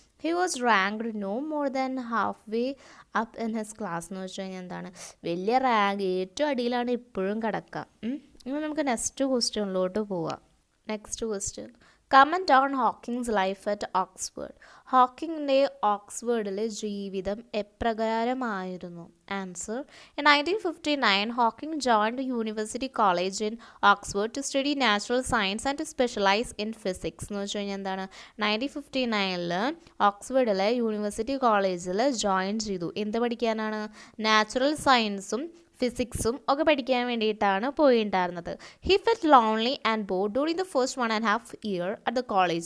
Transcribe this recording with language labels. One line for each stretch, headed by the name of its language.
English: he was ranked no more than half way up in his class
Malayalam: എന്ന് വെച്ച് കഴിഞ്ഞാൽ എന്താണ്, വലിയ റാങ്ക് ഏറ്റവും അടിയിലാണ് ഇപ്പോഴും കിടക്കുക. ഇനി നമുക്ക് നെക്സ്റ്റ് ക്വസ്റ്റ്യനിലോട്ട് പോവാം.
English: Next question, comment on Hawking's life at Oxford.
Malayalam: ഹോക്കിങ്ങിൻ്റെ ഓക്സ്ഫോർഡിലെ ജീവിതം എപ്രകാരമായിരുന്നു?
English: Answer, in 1959 Hawking joined the University College in Oxford to study natural science and to specialize in physics.
Malayalam: എന്ന് വെച്ച് കഴിഞ്ഞാൽ എന്താണ്, 1959 ഓക്സ്ഫോർഡിലെ യൂണിവേഴ്സിറ്റി കോളേജിൽ ജോയിൻ ചെയ്തു. എന്ത് പഠിക്കാനാണ്? നാച്ചുറൽ സയൻസും ഫിസിക്സും ഒക്കെ പഠിക്കാൻ വേണ്ടിയിട്ടാണ് പോയിട്ടുണ്ടായിരുന്നത്.
English: He felt lonely and bored during the first 1.5 year at the college.